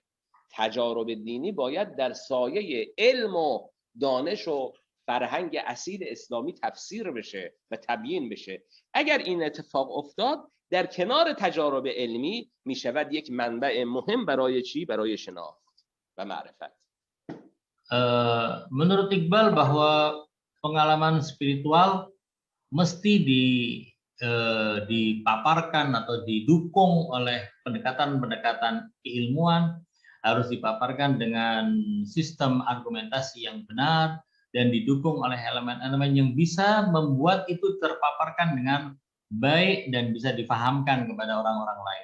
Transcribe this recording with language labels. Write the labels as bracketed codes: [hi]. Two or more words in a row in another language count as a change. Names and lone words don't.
[fa] تجارب دینی باید در سایه علم و دانش و فرهنگ اصیل اسلامی تفسیر بشه و تبیین بشه. اگر این اتفاق افتاد، در کنار تجارب علمی میشود یک منبع مهم برای چی؟ برای شناخت و معرفت. [id] Menurut Iqbal bahwa pengalaman spiritual mesti dipaparkan atau didukung oleh pendekatan-pendekatan keilmuan, harus dipaparkan dengan sistem argumentasi yang benar dan didukung oleh elemen-elemen yang bisa membuat itu terpaparkan dengan baik dan bisa difahamkan kepada orang-orang lain.